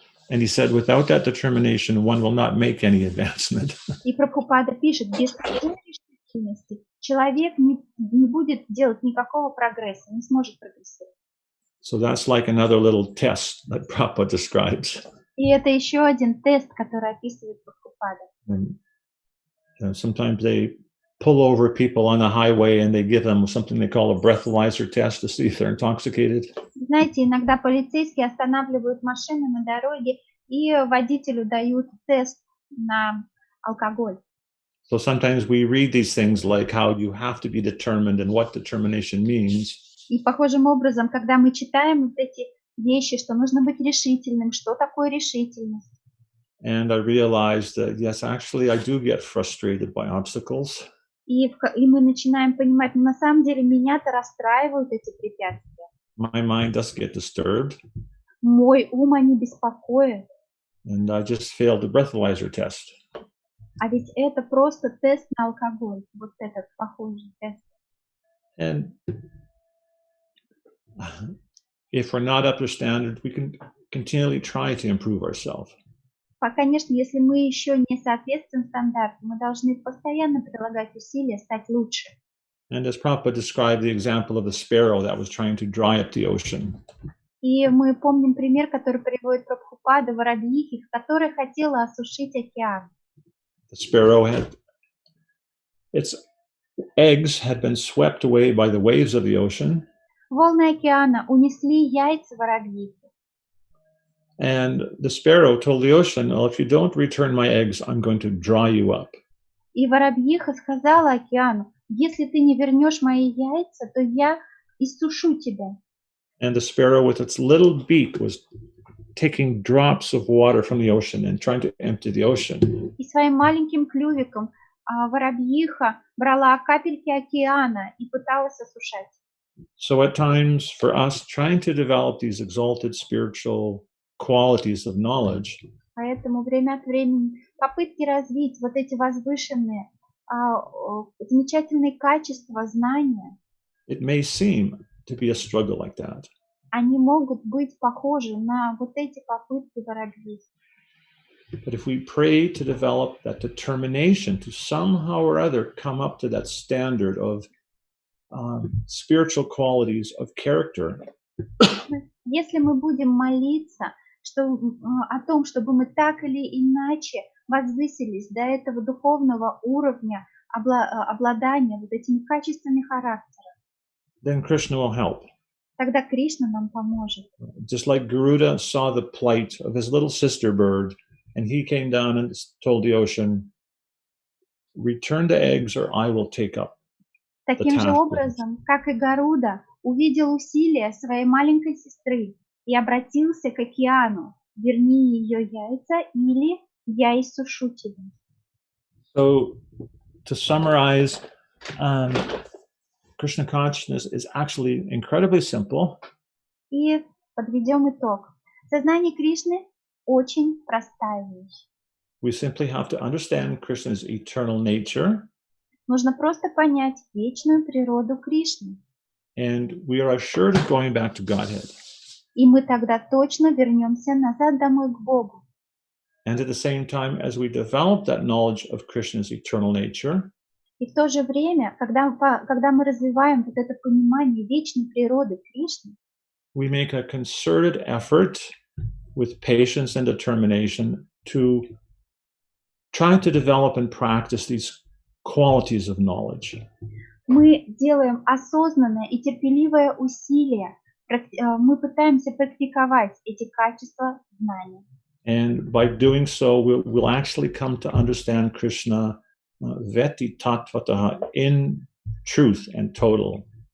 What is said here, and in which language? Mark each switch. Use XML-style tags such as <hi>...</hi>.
<en>And he said, without that determination, one will not make any advancement.</en> <ru>И Прабхупада пишет: без такой решительности человек не будет делать никакого прогресса, не сможет прогрессировать.</ru> <en>So that's like another little test that Prabhupada describes.</en> <ru>И это еще один тест, который описывает Прабхупада.</ru> <en>And sometimes they pull over people on the highway and they give them something they call a breathalyzer test to see if they're intoxicated.</en> <ru>Знаете, иногда полицейские останавливают машины на дороге и водителю дают тест на алкоголь.</ru> <en>So sometimes we read these things like how you have to be determined and what determination means.</en> <ru>И похожим образом, когда мы читаем вот эти вещи, что нужно быть решительным, что такое решительность.</ru> <en>And I realized that, yes, actually, I do get frustrated by obstacles.</en> <ru>И мы начинаем понимать, на самом деле меня-то расстраивают эти препятствия.</ru> <en>My mind does get disturbed.</en> <ru>Мой ум они беспокоят.</ru> <en>And I just failed the breathalyzer test.</en> <ru>А ведь это просто тест на алкоголь, вот этот похожий тест.</ru> <en>And if we're not up to standard, we can continually try to improve ourselves.</en> <ru>Конечно, если мы еще не соответствуем стандарту, мы должны постоянно прилагать усилия стать лучше.</ru> <en>And as Prabhupada described the example of the sparrow that was trying to dry up the ocean.</en> <ru>И мы помним пример, который приводит Прабхупада, воробьихи, которая хотела осушить океан.</ru> <en>The sparrow its eggs had been swept away by the waves of the ocean.</en> <ru>Волны океана унесли яйца воробьихи.</ru> <en>And the sparrow told the ocean, well, if you don't return my eggs, I'm going to dry you up.</en> <ru>И воробьиха сказала океану: если ты не вернешь мои яйца, то я иссушу тебя.</ru> <en>And the sparrow with its little beak was taking drops of water from the ocean and trying to empty the ocean.</en> <ru>И своим маленьким клювиком воробьиха брала капельки океана и пыталась осушать.</ru> <en>So at times for us trying to develop these exalted spiritual qualities of knowledge,</en> <ru>поэтому время от времени попытки развить вот эти возвышенные, замечательные качества знания,</ru> <en>it may seem to be a struggle like that.</en> <ru>Они могут быть похожи на вот эти попытки воробьих.</ru> <en>But if we pray to develop that determination to somehow or other come up to that standard of spiritual qualities of character,</en> <ru>если мы будем молиться о том, чтобы мы так или иначе возвысились до этого духовного уровня обладания вот этими качествами характера,</ru> <en>then Krishna will help.</en> <ru>Тогда Кришна нам поможет.</ru> <en>Just like Garuda saw the plight of his little sister bird, and he came down and told the ocean, return the eggs or I will take up.</en> <ru>Таким же образом, как и Гаруда увидел усилия своей маленькой сестры и обратился к океану: верни ее яйца, или я иссушу тебя.</ru> <en>So, to summarize, Krishna consciousness is actually incredibly simple.</en> <ru>И подведем итог. Сознание Кришны очень простая вещь.</ru> <en>We simply have to understand Krishna's eternal nature.</en> <ru>Нужно просто понять вечную природу Кришны.</ru> <en>And we are assured of going back to Godhead.</en> <ru>И мы тогда точно вернемся назад домой к Богу.</ru> <en>And at the same time, as we develop that knowledge of Krishna's eternal nature,</en> <ru>и в то же время, когда мы развиваем вот это понимание вечной природы Кришны,</ru> <en>we make a concerted effort with patience and determination to try to develop and practice these qualities of knowledge.</en> <ru>Мы делаем осознанное и терпеливое усилие. Мы пытаемся практиковать эти качества знания.</ru> <en>And by doing so, we'll actually come to understand Krishna</en> <sa>veti tattvataha</sa> <en>in truth and total.</en>